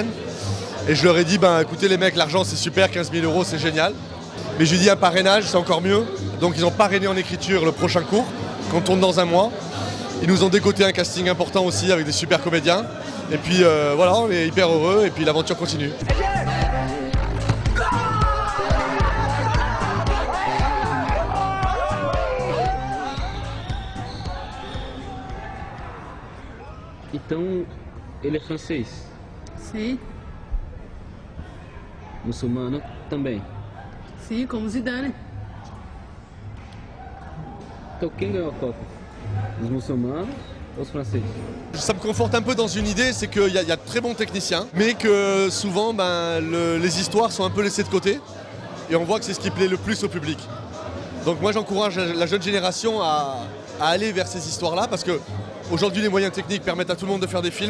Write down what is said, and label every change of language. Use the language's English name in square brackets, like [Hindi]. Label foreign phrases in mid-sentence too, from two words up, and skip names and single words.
[French] Et je leur ai dit, ben écoutez les mecs, l'argent c'est super, 15 000 € c'est génial. Mais je lui ai dit un parrainage, c'est encore mieux. Donc ils ont parrainé en écriture le prochain cours, qu'on tourne dans un mois. Ils nous ont dégoté un casting important aussi avec des super comédiens. Et puis voilà, on est hyper heureux et puis l'aventure continue. [Portuguese] Então, ele é francês? Sim. Muçulmano também? Sim, como Zidane. Então quem ganhou a Copa? Os muçulmanos ou os franceses? [French] Ça me conforte un peu dans une idée, c'est qu'il y a de très bons techniciens, mais que souvent les histoires sont un peu laissées de côté. Et on voit que c'est ce qui plaît le plus au public. Donc moi j'encourage la jeune génération à aller vers ces histoires-là, parce que aujourd'hui, les moyens techniques permettent à tout le monde de faire des films.